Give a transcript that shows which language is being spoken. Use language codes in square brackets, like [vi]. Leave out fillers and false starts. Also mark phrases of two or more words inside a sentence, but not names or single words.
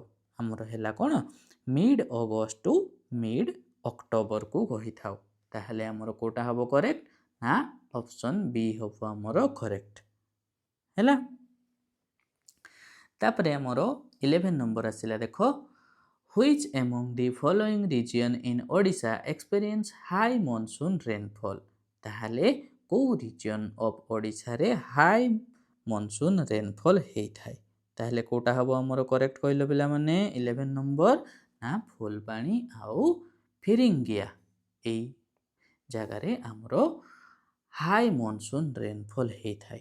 [or] ଆମର ହେଲା କ'ଣ? [en] mid August to mid Octoberକୁ [or] କହିଥାଉ। ତାହେଲେ ଆମର କେଉଁଟା ହେବ କରେକ୍ଟ? ନା ଅପସନ୍ ବି ହେବ ଆମର କରେକ୍ଟ ହେଲା। ତାପରେ ଆମର 11 ନମ୍ବର ଆସିଲା ଦେଖ, [en] Which among the following region in Odisha experience high monsoon rainfall? [or] ତାହେଲେ କେଉଁ [en] region of Odishaରେ high monsoon rainfall [or] ହେଇଥାଏ? ତାହେଲେ କେଉଁଟା ହେବ ଆମର କରେକ୍ଟ କହିଲ ପିଲାମାନେ? 11 ନମ୍ବର ନା ଫୁଲବାଣୀ ଆଉ ଫିରିଙ୍ଗିଆ, ଏଇ ଜାଗାରେ ଆମର [en] high monsoon rainfall [or] ହେଇଥାଏ।